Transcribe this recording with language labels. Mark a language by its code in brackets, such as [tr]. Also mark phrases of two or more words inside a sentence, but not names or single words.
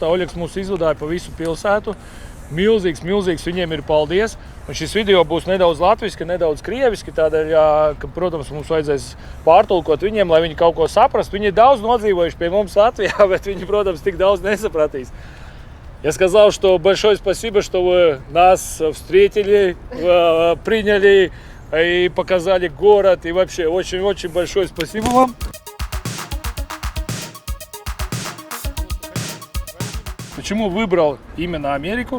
[lv] Oļegs mūs izvadāja pa visu pilsētu. Milzīgs viņiem ir paldies. Un šis video būs nedaudz latviski, nedaudz krieviski, tādēļ, ka, protams, mums vajadzēs pārtulkot viņiem, lai viņi kaut ko saprast. Viņi ir daudz nodzīvojuši pie mums Latvijā, bet viņi, protams, tik daudz nesapratīs. [ru] Я сказал, что большое спасибо, что вы нас встретили, приняли и показали город. И вообще очень-очень большое спасибо вам. Почему выбрал именно Америку?